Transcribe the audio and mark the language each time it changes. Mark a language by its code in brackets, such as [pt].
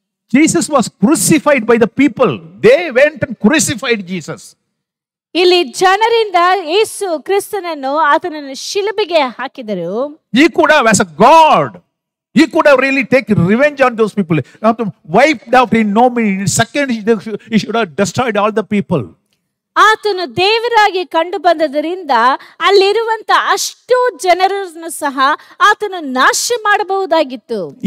[en] Jesus was crucified by the people. They went and crucified Jesus. [kn] ಇಲ್ಲಿ ಜನರಿಂದ ಯೇಸು ಕ್ರಿಸ್ತನನ್ನು ಆತನನ್ನು ಶಿಲುಬೆಗೆ ಹಾಕಿದರು. [en] He could have, as a God, he could have really taken revenge on those people. Wiped out in no minute. In seconds, he should have destroyed all the people. [kn] ಆತನು ದೇವರಾಗಿ ಕಂಡು ಬಂದದರಿಂದ ಅಲ್ಲಿರುವಂತ ಅಷ್ಟು ಜನರನ್ನು ಸಹ ಆತನು ನಾಶ ಮಾಡಬಹುದಾಗಿತ್ತು.